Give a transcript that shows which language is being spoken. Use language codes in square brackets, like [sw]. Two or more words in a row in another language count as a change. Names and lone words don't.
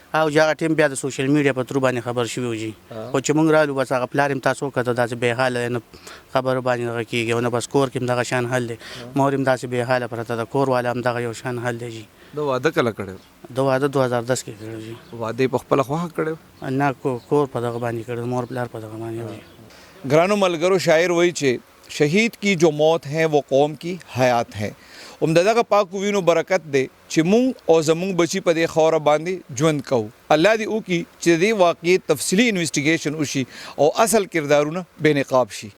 [ps] او چې هغه ټیم بیا د سوشل میډیا په ترو باندې خبر شوي و جي خو چې موږ رالو بس هغه پلار هم تاسو وکتل داسې بې حاله نه خبرو باندې دغه کېږي او نه بس کور کې هم دغه شان حل دی مور هم داسې بې حاله پرته ده کور والا هم دغه یو شان حل دی جي د واده کله کړی د واده 2010 کې کړی جي واده یې په خپله خوښه کړی نه کور په دغه باندې کړی مور پلار په دغه باندې وي گرانو ملګرو شاعر وایي چې [ur] شهید کی جو موت ہے وہ قوم کی حیات ہے [ps] د دغه پاکو وینو برکت دی چې مونږ او زمونږ بچي په دې خاوره باندې ژوند کوو الله دې وکړي چې د دې واقعې تفصیلي انویسټیګیشن وشي او اصل کردارونه بې نقاب شي